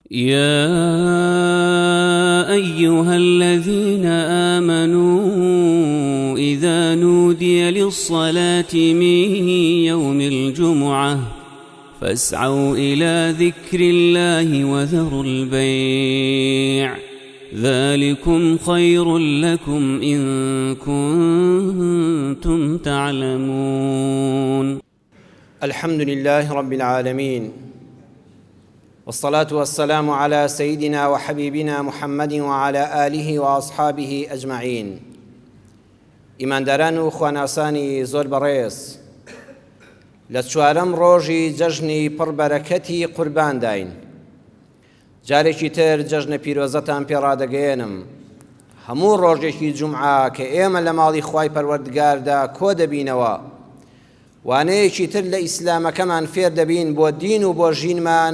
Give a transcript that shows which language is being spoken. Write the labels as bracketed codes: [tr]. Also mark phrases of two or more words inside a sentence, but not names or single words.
[ar] يا أيها الذين آمنوا إذا نودي للصلاة من يوم الجمعة فاسعوا إلى ذكر الله وذروا البيع ذلكم خير لكم إن كنتم تعلمون. الحمد لله رب العالمين، والصلاة والسلام على سيدنا وحبيبنا محمد وعلى آله وأصحابه أجمعين. [ckb] ئیمانداران و خواناسانی زۆر بەڕێز، لە چوارەم ڕۆژی جەژنی پڕبەرەکەتی قوربان داین. جارێکی تر جەژنە پیرۆزەتان پێڕادەگەیەنم. هەموو ڕۆژێکی جومعە کە ئێمە لە ماڵی خوای پەروەردگاردا کۆ دەبینەوە، وانەیەکی تر لە ئیسلامەکەمان فێر دەبین بۆ دین و بۆ ژینمان.